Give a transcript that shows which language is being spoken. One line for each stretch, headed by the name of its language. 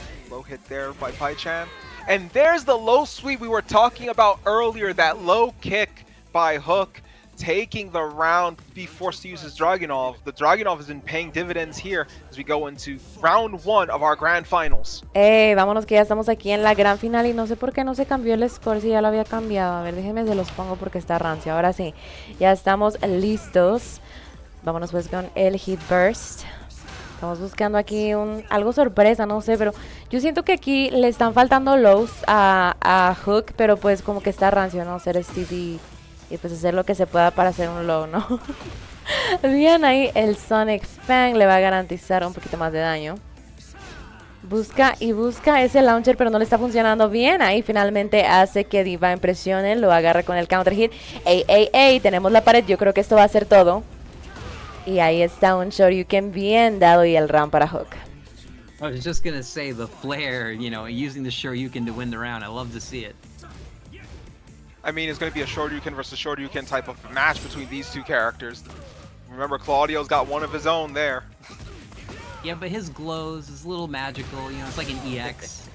English: Low hit there by Pai-Chan. And there's the low sweep we were talking about earlier. That low kick by Hook, taking the round, be forced to use his Dragunov. The Dragunov has been paying dividends here as we go into round 1 of our grand finals.
Spanish: Vámonos que ya estamos aquí en la gran final y no sé por qué no se cambió el score si ya lo había cambiado. A ver, déjenme se los pongo porque está rancio. Ahora sí, ya estamos listos. Vámonos pues con el Hit Burst. Estamos buscando aquí algo sorpresa, no sé, pero yo siento que aquí le están faltando lows a Hook, pero pues como que está rancio, ¿no? Ser Steve y pues hacer lo que se pueda para hacer un low, ¿no? Bien, ahí el Sonic Fang le va a garantizar un poquito más de daño. Busca y busca ese launcher, pero no le está funcionando bien. Ahí finalmente hace que Divine presione, lo agarra con el counter hit. ¡Ey! Tenemos la pared, yo creo que esto va a ser todo. Y ahí está un Shoryuken bien dado y el round para Hook.
English: I was just gonna say the flare, you know, using the Shoryuken to win the round. I love to see it. I mean, it's going to be a Shoryuken versus Shoryuken type of match between these two characters. Remember, Claudio's got one of his own there. Yeah, but his glows is a little magical, you know, it's like an EX.